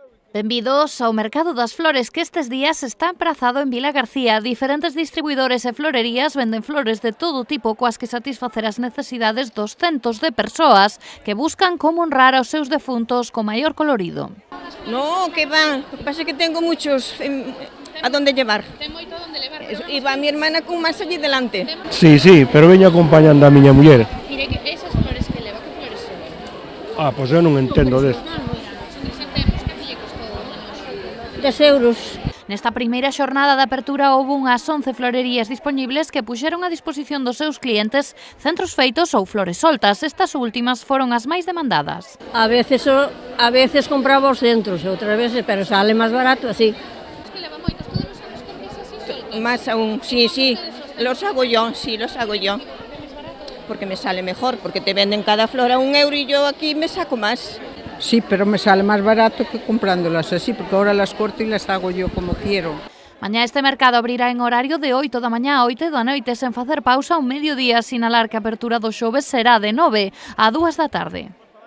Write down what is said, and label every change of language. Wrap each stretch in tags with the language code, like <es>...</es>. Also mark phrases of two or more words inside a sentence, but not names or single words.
<gl>Benvidos ao Mercado das Flores, que estes días está emprazado en Vila García. Diferentes distribuidores e florerías venden flores de todo tipo coas que satisfacer as necesidades dos centos de persoas que buscan como honrar aos seus defuntos con maior colorido.</gl> <es>No, que va, lo que pasa es que tengo muchos a dónde llevar.</es> <gl>Ten moito onde levar.</gl> <es>Y va mi hermana con más allí delante.</es> <gl>Sí, pero veño acompañando a miña muller. Mire, que esas flores que leva, que flores son? Pois eu non entendo desto. €10. Nesta primeira xornada de apertura houve unhas 11 florerías dispoñibles que puxeron a disposición dos seus clientes centros feitos ou flores soltas. Estas últimas foron as máis demandadas. A veces compraba os centros, outras veces, pero sale máis barato así.</gl> <es>Más aún, sí, los hago yo, porque me sale mejor, porque te venden cada flor a €1 y yo aquí me saco más. Sí, pero me sale más barato que comprándolas así, porque ahora las corto y las hago yo como quiero.</es> <gl>Mañá este mercado abrirá en horario de 8 da mañá a 8 da noite sen facer pausa ao mediodía, sinalar que a apertura do xoves será de 9 a 2 da tarde.</gl>